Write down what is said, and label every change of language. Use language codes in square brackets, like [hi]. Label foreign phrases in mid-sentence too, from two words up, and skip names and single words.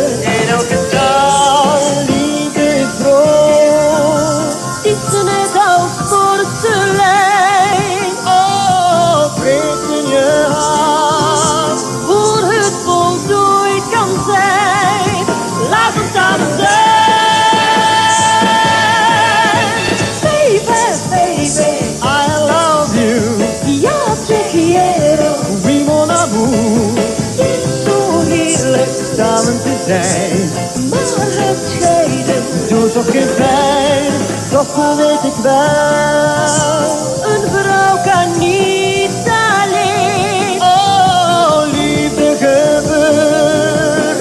[nl] In elke taal, liefde is groot. het is net als porselein. Oh, breekt in je hart. Voor het voltooid kan zijn, laat ons samen zijn. [en] Baby, baby, I love you. [es] yo te quiero. [fr] Oui, mon amour. [nl] Het is zo heerlijk, Samen te zijn. maar het scheiden. Doe toch geen pijn. Toch weet ik wel. Een vrouw kan niet alleen. Oh, liefde gebeurt.